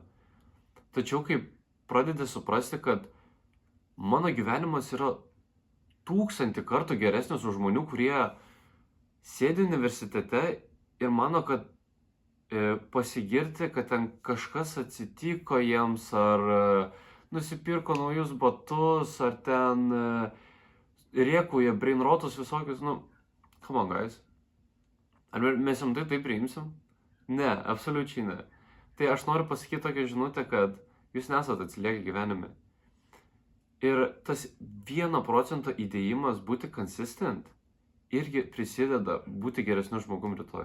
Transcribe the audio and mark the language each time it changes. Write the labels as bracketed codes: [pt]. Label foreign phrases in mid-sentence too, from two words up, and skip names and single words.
[lt] Tačiau kai pradedi suprasti, kad mano gyvenimas yra 1000 kartų geresnis už žmonių, kurie sėdi universitete ir mano, kad pasigirti, kad ten kažkas atsitiko jiems, ar nusipirko naujus batus, ar ten rėkuoja brainrotus visokius, [en] come on guys. [lt] Ar mes jums tai priimsim? Ne, absoliučiai ne. Tai aš noriu pasakyti tokią žinutę, kad jūs nesat atsiliekę gyvenime. Ir tas 1% įdėjimas būti consistent irgi prisideda būti geresniu žmogum rytoj.